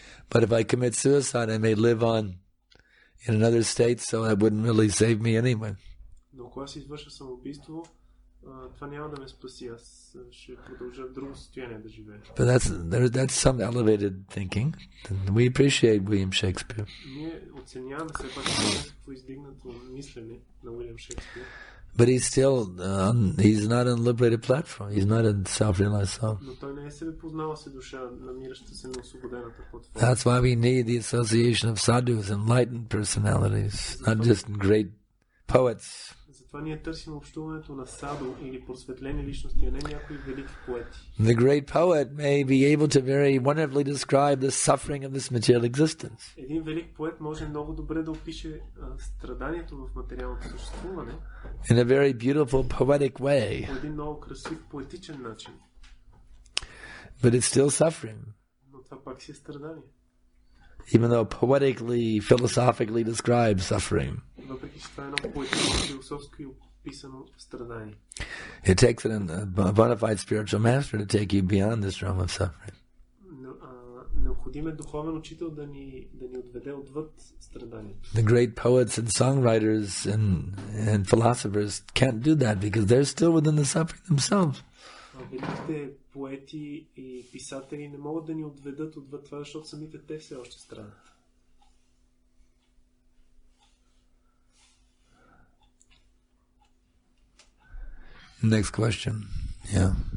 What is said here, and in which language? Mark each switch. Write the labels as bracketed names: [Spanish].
[English] But if I commit suicide, I may live on in another state, so that wouldn't really save me anyway. [Bulgarian] Но ако аз извърша самоубийство, това няма да ме спаси. Аз ще продължа в друго състояние да живея. [English] But that's some elevated thinking. We appreciate William Shakespeare. [Bulgarian] Ние оценяваме все пак някакво издигнато мислене на Уилям Шекспир. [English] But he's still, he's not on a liberated platform. He's not a self-realized soul. [Bulgarian] Но той не е себе познала се душа, намираща се на освободената платформа. [English] That's why we need the association of sadhus, enlightened personalities, not just great poets. [Bulgarian] Затова ние търсим общуването на саду или просветлени личности, а не някои велики поети. [English] The great poet may be able to very wonderfully describe the suffering of this material existence. [Bulgarian] Един велик поет може много добре да опише страданието в материалното съществуване [English] In a very beautiful, poetic way. [Bulgarian] по един много красив, поетичен начин. [English] But it's still suffering. [Bulgarian] Но това пак си е страдание. [English] Even though poetically, philosophically described suffering. [Bulgarian] Въпреки че това е едно поетично, философско и описано страдание. [English] It takes a bona fide spiritual master to take you beyond this realm of suffering. [Bulgarian] Необходим е духовен учител да ни отведе отвъд страданието. [English] The great poets and songwriters and philosophers can't do that because they're still within the suffering themselves. [Bulgarian] Великите поети и писатели не могат да ни отведат отвъд това, защото самите те все още страдат. [English] Next question. Yeah.